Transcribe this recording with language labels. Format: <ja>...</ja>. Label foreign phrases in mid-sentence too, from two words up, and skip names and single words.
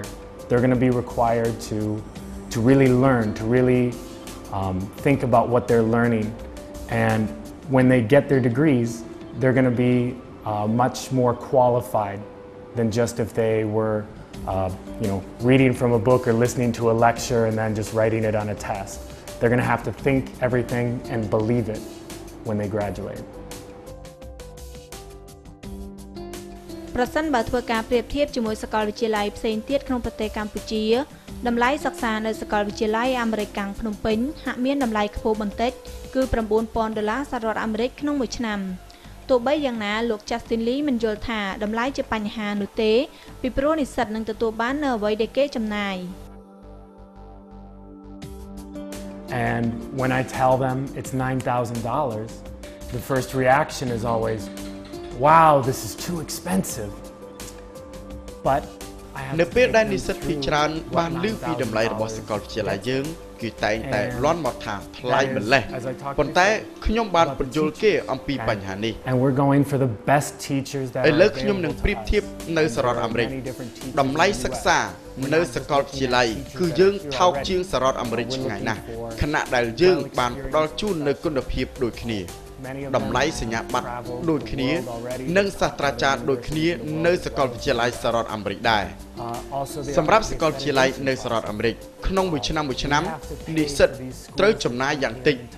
<en>They're going to be required to really learn, to really think about what they're learning, and when they get their degrees, they're going to be much more qualified than just if they were reading from a book or listening to a lecture and then just writing it on a test. They're going to have to think everything and believe it when they graduate.</en> <km>ប្រសិនបើធ្វើការប្រៀបធៀបជាមួយសាកលវិទ្យាល័យផ្សេងទៀតក្នុងប្រទេសកម្ពុជាតម្លៃសិក្សានៅសាកលវិទ្យាល័យអាមេរិកកាំងភ្នំពេញហាក់មានតម្លៃខ្ពស់បន្តិចគឺ$9,000សហរដ្ឋអាមេរិកក្នុងមួយឆ្នាំទោះបីយ៉ាងណាលោក Justin Lee មិនយល់ថាតម្លៃជាបញ្ហានោះទេពីព្រោះនិស្សិតនឹងទទួលបាននៅអ្វីដែលគេចំណាយ</km> <en>And when I tell them it's $9,000, the first reaction is always, wow, this is too expensive. But I have</en> <km>នៅពេលដែលនិស្សិតពីច្រើនបានឮពីតម្លៃរបស់សាកលវិទ្យាល័យយើងគឺតែងតែលន់មកថាថ្លៃម្លេះប៉ុន្តែខ្ញុំបានបញ្យល់គេអំពីបញ្ហានេះ</km> <en>And we're going for the best teachers that</en> <km>ឥឡូវខ្ញុំនឹងប្រៀបធៀបនៅសហរដ្ឋអាមេរិកតម្លៃសិក្សានៅសាកលវិទ្យាល័យគឺយើងថោកជាងសហរដ្ឋអាមេរិកឆ្ងាយណាស់ខណៈដែលយើងបានផ្ដល់ជូននៅគុណភាពដូចគ្នាតម្លៃសញ្ញាបត្រដូចគ្នានិងសាស្ត្រាចារ្យដូចគ្នានៅសាកលវិទ្យាល័យសហរដ្ឋអាមេរិកដែរសម្រាប់សាកលវិទ្យាល័យនៅសហរដ្ឋអាមេរិកក្នុងមួយឆ្នាំនិស្សិតត្រូវចំណាយយ៉ាងតិច</km>